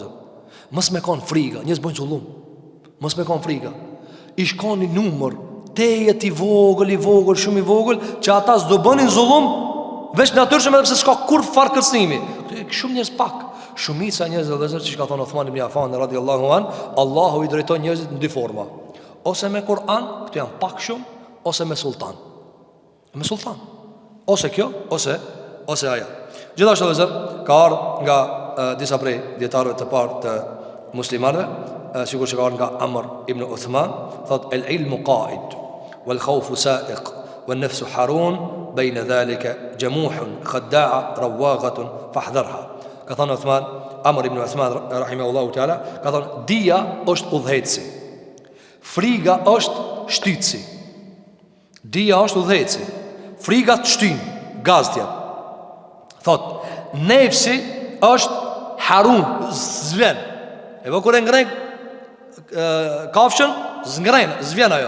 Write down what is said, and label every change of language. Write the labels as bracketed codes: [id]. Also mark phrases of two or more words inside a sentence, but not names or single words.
[sq] Mos me kon frikë, njerëz bojnë zullum. Mos me kon frikë. I shkon një numër tejet i vogël, shumë i vogël, që ata s'do bënin zullum veç natyrshëm edhe pse s'ka kur far kërcënimi. Shumë njerëz pak. Shumica njerëz vëllazë që ka thonë Uthman ibn Affan [ar] رضي الله عن, [sq] Allahu i drejton njerëzit në dy forma. Ose me Kur'an, këto janë pak shumë, ose me sultan. Me sultan. Ose kjo, ose aja. Gjithashtu vëllazër, ka ardhur nga disa prej dietarëve të parë të muslimanëve, sikur që ka ardhur nga Amr ibn Uthman, thot [ar] العلم قائد والخوف سائق والنفس حرون بين ذلك جموح خداعة رواغة فاحذرها. [sq] Ka thënë Uthman, Amr ibn Uthman [ar] رحمه الله تعالى, [sq] ka thënë dia është udhëheci, friga është shtytsi. Dia është udhëheci, friga të shtyn, gazdja. Thot, nefsi është harun, zvjen. E vë kur e ngrej kafshën, zvjen ajo.